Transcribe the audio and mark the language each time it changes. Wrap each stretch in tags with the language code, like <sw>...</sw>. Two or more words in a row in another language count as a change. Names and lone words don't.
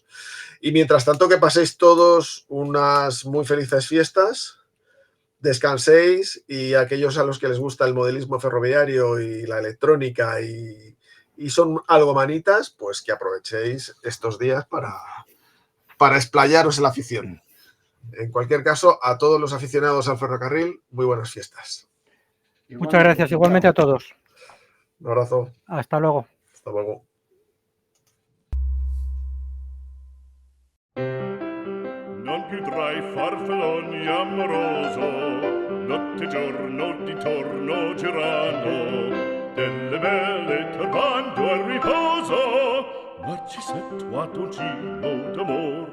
<es>Y mientras tanto, que paséis todos unas muy felices fiestas, descanséis, y aquellos a los que les gusta el modelismo ferroviario y la electrónica y son algo manitas, pues que aprovechéis estos días para explayaros en la afición. En cualquier caso, a todos los aficionados al ferrocarril, muy buenas fiestas. Muchas gracias, igualmente a todos. Un abrazo. Hasta luego. Hasta luego.</es> <it>Non più tra i farfalloni amoroso, notte e giorno di torno girando, delle belle turbando al riposo, Narcisetto a dolcino d'amor.</it>